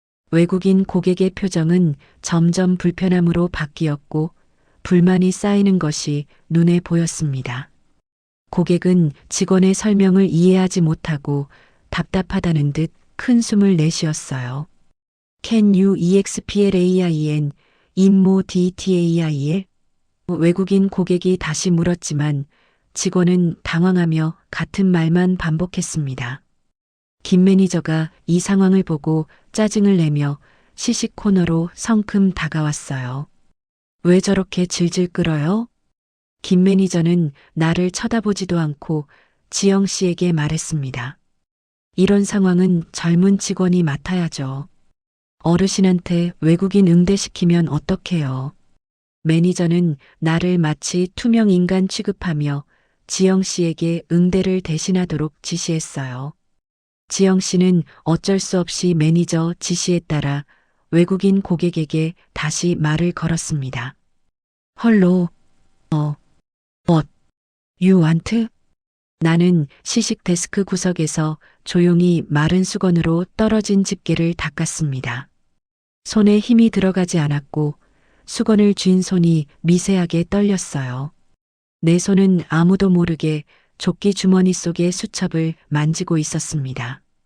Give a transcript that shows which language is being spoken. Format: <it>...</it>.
<ko>외국인 고객의 표정은 점점 불편함으로 바뀌었고 불만이 쌓이는 것이 눈에 보였습니다. 고객은 직원의 설명을 이해하지 못하고 답답하다는 듯 큰 숨을 내쉬었어요.</ko> <en>Can you explain in more detail?</en> <ko>외국인 고객이 다시 물었지만 직원은 당황하며 같은 말만 반복했습니다. 김 매니저가 이 상황을 보고 짜증을 내며 시식 코너로 성큼 다가왔어요. 왜 저렇게 질질 끌어요? 김 매니저는 나를 쳐다보지도 않고 지영 씨에게 말했습니다. 이런 상황은 젊은 직원이 맡아야죠. 어르신한테 외국인 응대시키면 어떡해요? 매니저는 나를 마치 투명 인간 취급하며 지영 씨에게 응대를 대신하도록 지시했어요. 지영 씨는 어쩔 수 없이 매니저 지시에 따라 외국인 고객에게 다시 말을 걸었습니다.</ko> <en>헐로, what you want?</en> <ko>나는 시식 데스크 구석에서 조용히 마른 수건으로 떨어진 집게를 닦았습니다. 손에 힘이 들어가지 않았고 수건을 쥔 손이 미세하게 떨렸어요. 내 손은 아무도 모르게 조끼 주머니 속의 수첩을 만지고 있었습니다.</ko>